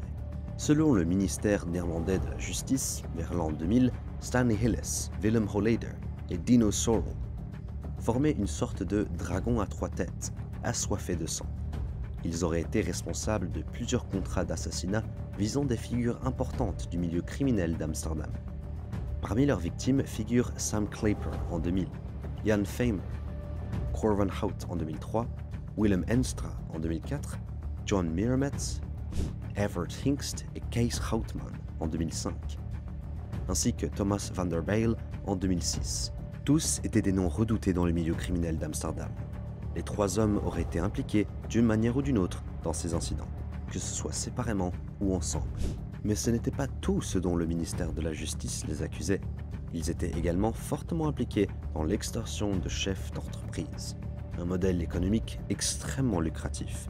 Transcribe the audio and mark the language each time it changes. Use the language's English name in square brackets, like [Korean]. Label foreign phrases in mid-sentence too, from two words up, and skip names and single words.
[French] Selon le ministère néerlandais de la Justice, vers l'an 2000, Stanley Hillis, Willem Holleder et Dino Sorrel formaient une sorte de dragon à 3 têtes, assoiffé de sang. Ils auraient été responsables de plusieurs contrats d'assassinat visant des figures importantes du milieu criminel d'Amsterdam. Parmi leurs victimes figurent Sam Clapper en 2000, Jan Famer, Cor van Hout en 2003, Willem Enstra en 2004, John Mirametz, Evert Hinkst et Kees Houtman en 2005, ainsi que Thomas van der Bijl en 2006. Tous étaient des noms redoutés dans le milieu criminel d'Amsterdam. Les 3 hommes auraient été impliqués d'une manière ou d'une autre dans ces incidents, que ce soit séparément ou ensemble. Mais ce n'était pas tout ce dont le ministère de la Justice les accusait. Ils étaient également fortement impliqués dans l'extorsion de chefs d'entreprise, un modèle économique extrêmement lucratif.